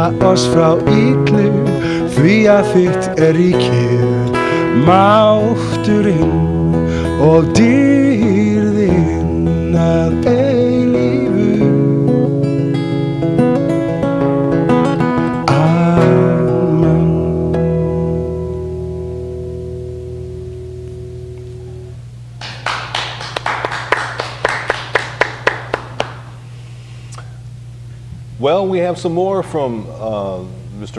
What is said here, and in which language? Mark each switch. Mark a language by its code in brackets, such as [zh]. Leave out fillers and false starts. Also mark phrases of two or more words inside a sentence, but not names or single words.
[is] oss frá illu, því að þitt ríkið, mátturinn og dýrðin að eilífu. Amen. [en] Well, we have some more from Mr.